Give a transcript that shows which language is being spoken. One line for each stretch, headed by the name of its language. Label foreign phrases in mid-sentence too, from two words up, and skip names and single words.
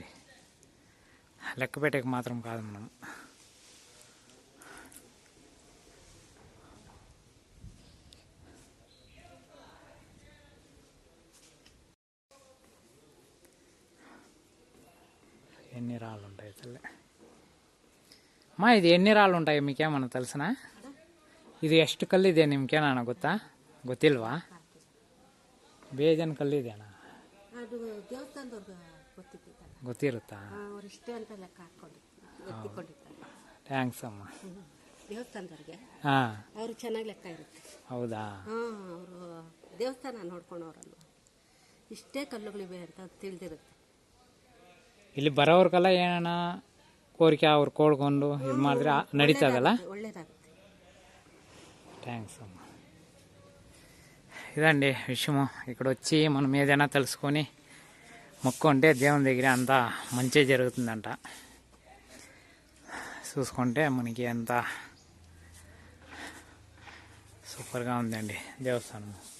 Telugu: లెక్క పెట్టేకి మాత్రం కాదు మనం. ఎన్ని రాళ్ళు ఉంటాయి తల్లి. అమ్మా, ఇది ఎన్ని రాళ్ళు ఉంటాయి మీకేమన్నా తెలుసునా?
Kannada: ಇದು ಎಷ್ಟು ಕಲ್ಲಿದೆ ನಿಮ್ಗೇನ ಗೊತ್ತಾ? ಗೊತ್ತಿಲ್ವಾ? ಬೇಜನ್ ಕಲ್ಲಿದೆನಾ? ಗೊತ್ತಿರುತ್ತಾ? ಥ್ಯಾಂಕ್ಸ್ ಅಮ್ಮ. ದೇವಸ್ಥಾನದವ್ರಿಗೆ ಹಾಂ, ಅವರು ಚೆನ್ನಾಗಿ ಲೆಕ್ಕ ಇರುತ್ತೆ. ಹೌದಾ? ಅವರು ದೇವಸ್ಥಾನ ನೋಡ್ಕೊಂಡವ್ರಲ್ಲ, ಇಷ್ಟೇ ಕಲ್ಲುಗಳಿವೆ ಅಂತ ತಿಳಿದಿರುತ್ತೆ. ಇಲ್ಲಿ ಬರೋರ್ಗೆಲ್ಲ ಏನ ಕೋರಿಕೆ ಅವ್ರು ಕೋಡ್ಕೊಂಡು ಇದು ಮಾಡಿದ್ರೆ ನಡೀತದಲ್ಲ? ಒಳ್ಳೇದಾಗುತ್ತೆ.
Telugu: థ్యాంక్స్ అమ్మ. ఇదండి విషయము. ఇక్కడ వచ్చి మనం ఏదైనా తెలుసుకొని మొక్కుంటే దేవుని దగ్గర అంతా మంచి జరుగుతుందంట. చూసుకుంటే మనకి ఎంత సూపర్గా ఉందండి దేవస్థానం.